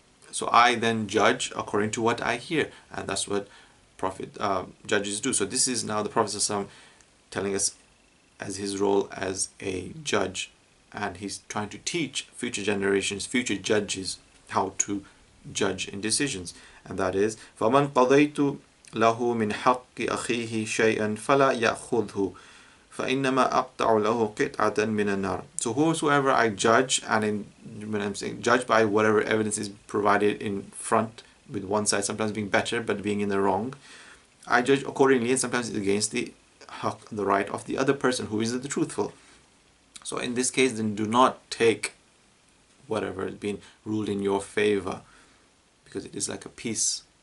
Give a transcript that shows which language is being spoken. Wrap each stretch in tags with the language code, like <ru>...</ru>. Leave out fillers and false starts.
<en>So I then judge according to what I hear, and that's what judges do. So this is now the Prophet ﷺ telling us as his role as a judge, and he's trying to teach future generations, future judges, how to judge in decisions. And that is,</en> <ar>فَمَنْ قَضَيْتُ لَهُ مِنْ حَقِّ أَخِيهِ شَيْئًا فَلَا يَأْخُذْهُ فَإِنَّمَا أَقْطَعُ لَهُ قِطْعَةً مِنَ النَّارِ.</ar> <en>So whosoever I judge, and when I'm saying judge by whatever evidence is provided in front, with one side sometimes being better but being in the wrong, I judge accordingly, and sometimes it's against the right of the other person who is the truthful. So in this case, then do not take whatever has been ruled in your favor, because it is like a piece.</en>